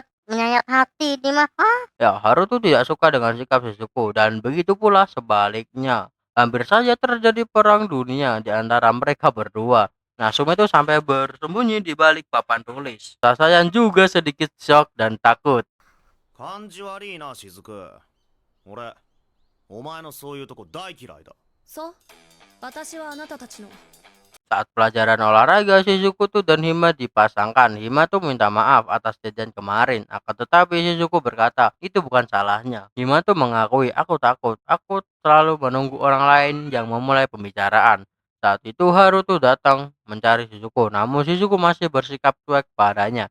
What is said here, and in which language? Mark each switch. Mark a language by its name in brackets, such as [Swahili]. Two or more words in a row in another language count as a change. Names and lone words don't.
[Indonesian] Menyayat hati ini mah. Hah? Ya, Haruto tidak suka dengan sikap Shizuku dan begitu pula sebaliknya. Hampir saja terjadi perang dunia di antara mereka berdua. Natsume itu sampai bersembunyi di balik papan tulis. Sasaya juga sedikit shock dan takut. [Japanese] 感じ悪いな雫。俺お前のそういうとこ大嫌いだ。そう私はあなたたちの [Indonesian] Saat pelajaran olahraga, Shizuku tuh dan Hima dipasangkan. Hima tuh minta maaf atas kejadian kemarin. Akan tetapi Shizuku berkata, itu bukan salahnya. Hima tuh mengakui, aku takut. Aku selalu menunggu orang lain yang memulai pembicaraan. Saat itu Haru tuh datang mencari Shizuku. Namun Shizuku masih bersikap cuek padanya.